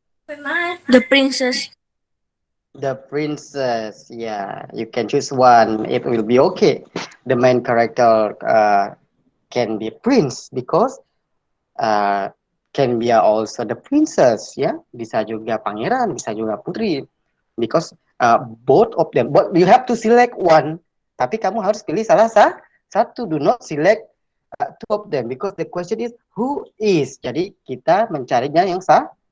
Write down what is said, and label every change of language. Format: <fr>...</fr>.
<en>The princess. The princess. Yeah, you can choose one. It will be okay. The main character can be prince because can be also the princess.</en> <id>Ya, bisa juga pangeran, bisa juga putri.</id> <en>Because both of them. But you have to select one.</en> <id>Tapi kamu harus pilih salah satu.</id> <en>Do not select two of them because the question is who is.</en> <id>Jadi kita mencarinya yang satu.</id>